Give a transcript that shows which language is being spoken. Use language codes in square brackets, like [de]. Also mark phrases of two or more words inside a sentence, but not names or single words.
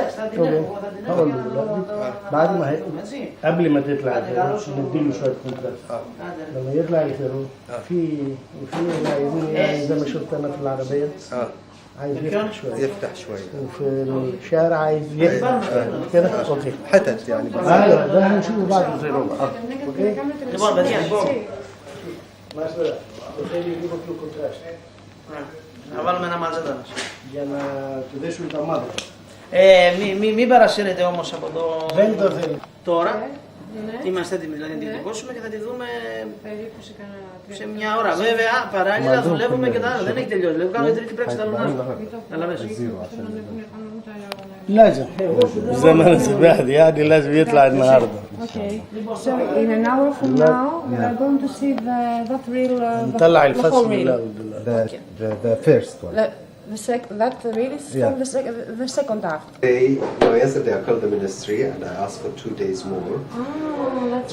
[ar] هقول له دلوقتي بعد ما قبل ما تطلع الفيروس نديله شوية كونتراست لما يطلع الفيروس في عايزين يعني زي ما شفت انا في العربية عايز يفتح شوية وفي الشارع عايز يفتح كده اوكي حتت يعني ايوه ده هنشوفه بعد زي ربع اوكي [el] Να βάλουμε ένα μαζέτανος. Για να του δέσουν τα μάτια. Μην παρασύρετε όμως από το... Δεν το θέλει. Τώρα, Ναι. Είμαστε έτοιμοι δηλαδή να την εκτυπώσουμε και θα τη δούμε περίπου σε μια ώρα. Βέβαια, παράλληλα δουλεύουμε και τα άλλα. Δεν έχει τελειώσει. Δηλαδή, κάνουμε τρίτη πράξη τα άλλα. Καταλαβαίνεις. [ar] لازم زمن زبادي يعني لازم يطلع النهارده. [en] Okay. So in an hour from now we are going to see that reel. [ar] نطلع [en] the whole [ar] الفصل [en] reel. The first one. That reel is from the second act. Yesterday I called the ministry and I asked for 2 days more. Oh, that's